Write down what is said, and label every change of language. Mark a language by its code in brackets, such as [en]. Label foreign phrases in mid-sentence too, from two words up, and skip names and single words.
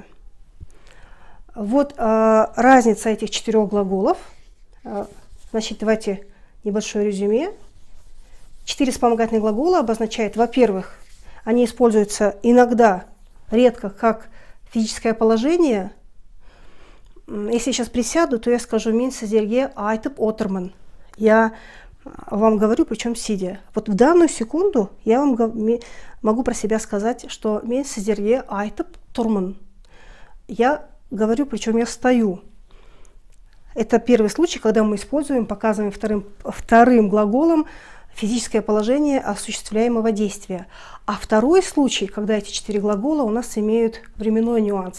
[ru] Вот разница этих 4 глаголов. Значит, давайте небольшое резюме. 4 вспомогательных глагола обозначают, во-первых, они используются иногда, редко, как физическое положение. Если я сейчас присяду, то я скажу [kk] «Мен сіздерге айтып отырмын». [ru] Я вам говорю, причем сидя. Вот в данную секунду я вам могу про себя сказать, что [kk] «Мен сіздерге айтып тұрмын». [ru] Я говорю, причем я стою. Это первый случай, когда мы используем, показываем вторым глаголом физическое положение осуществляемого действия. А второй случай, когда эти 4 глагола у нас имеют временной нюанс.